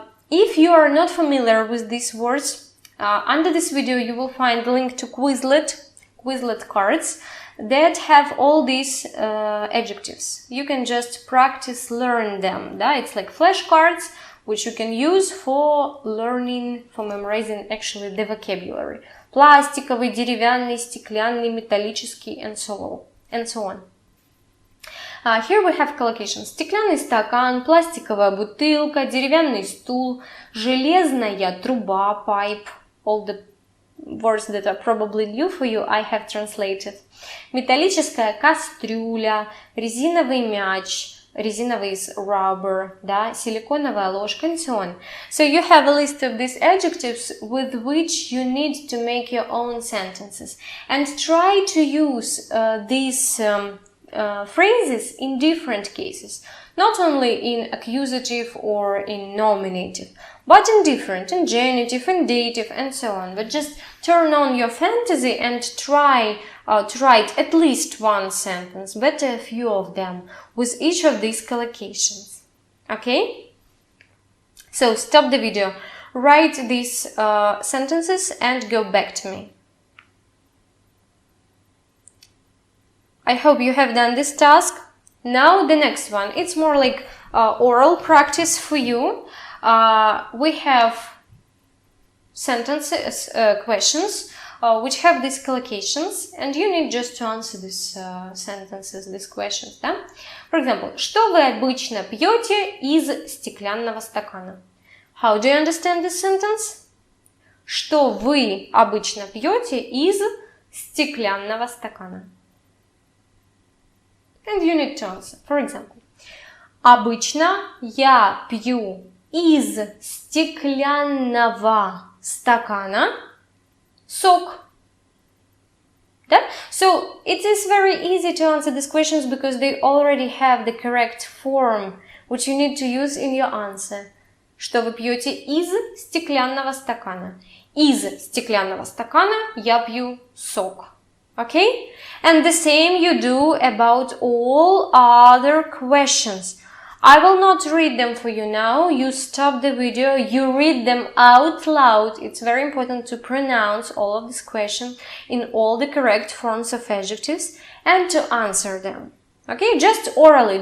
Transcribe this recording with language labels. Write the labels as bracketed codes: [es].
[en] If you are not familiar with these words, under this video you will find the link to Quizlet cards that have all these adjectives. You can just practice learn them. [ru] Да? [en] It's like flashcards which you can use for learning, for memorizing actually the vocabulary. [ru] Пластиковый, деревянный, стеклянный, металлический, [en] and so on. Here we have collocations. [ru] Стеклянный стакан, пластиковая бутылка, деревянный стул, железная труба, pipe. [en] All the words that are probably new for you, I have translated. [ru] Металлическая кастрюля, резиновый мяч, резиновый [en] is rubber, [ru] да, силиконовая ложка, [en] and so on. So you have a list of these adjectives with which you need to make your own sentences. And try to use these phrases in different cases. Not only in accusative or in nominative, but in genitive, in dative, and so on. But just turn on your fantasy and try to write at least one sentence, better a few of them, with each of these collocations. Okay? So stop the video, write these sentences and go back to me. I hope you have done this task. Now the next one, it's more like oral practice for you. We have sentences, questions, which have these collocations, and you need just to answer these sentences, these questions. [ru] Да? For example, что вы обычно пьете из стеклянного стакана? [en] How do you understand this sentence? [ru] Что вы обычно пьете из стеклянного стакана? [en] And you need to answer. For example, [ru] обычно я пью из стеклянного стакана сок. Да? [en] So it is very easy to answer these questions because they already have the correct form which you need to use in your answer. [ru] Что вы пьете из стеклянного стакана? Из стеклянного стакана я пью сок. [en] Okay? And the same you do about all other questions. I will not read them for you now. You stop the video, you read them out loud. It's very important to pronounce all of these questions in all the correct forms of adjectives and to answer them. Okay? Just orally.